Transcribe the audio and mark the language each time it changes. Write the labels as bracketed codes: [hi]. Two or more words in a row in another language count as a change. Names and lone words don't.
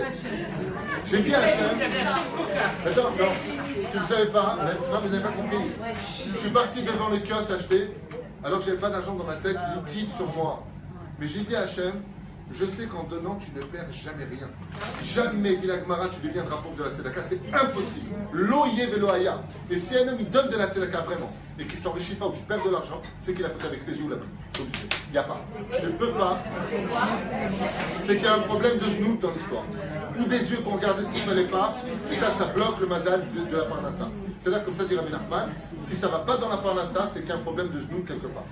[fr] J'ai dit à Hachem, attends, non, ce que vous ne savez pas, vous n'avez pas compris. Je suis parti devant le kiosque acheter, alors que je n'avais pas d'argent dans ma tête liquide sur moi. Mais j'ai dit à Hachem, je sais qu'en donnant, tu ne perds jamais rien. Jamais, dit la Gemara, tu deviendras pauvre de la tzedaka. C'est impossible. [he] לא יהא ולא היה. [fr] Et si un homme il donne de la tzedaka vraiment, et qu'il ne s'enrichit pas ou qu'il perd de l'argent, c'est qu'il a fait avec ses yeux là-bas. C'est obligé. Il n'y a pas. Tu ne peux pas. C'est qu'il y a un problème de snout dans l'histoire. Ou des yeux qu'on regardait ce qu'il ne fallait pas, et ça bloque le mazal de la parnassa. C'est là, comme ça dit Rabbi Nachman, si ça ne va pas dans la parnassa, c'est qu'il y a un problème de snout quelque part.